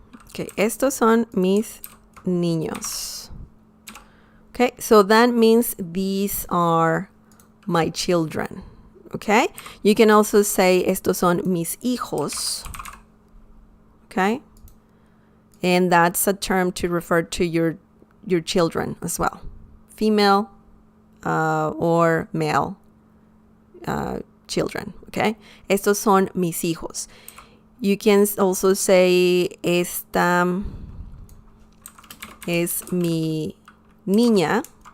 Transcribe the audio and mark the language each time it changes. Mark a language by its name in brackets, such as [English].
[Spanish] Okay, estos son mis niños. [English] Okay, so that means these are my children. Okay, you can also say [Spanish] estos son mis hijos. [English] Okay, and that's a term to refer to your children as well, female or male children. [Spanish] Okay, estos son mis hijos. [English] You can also say [Spanish] esta es mi niña.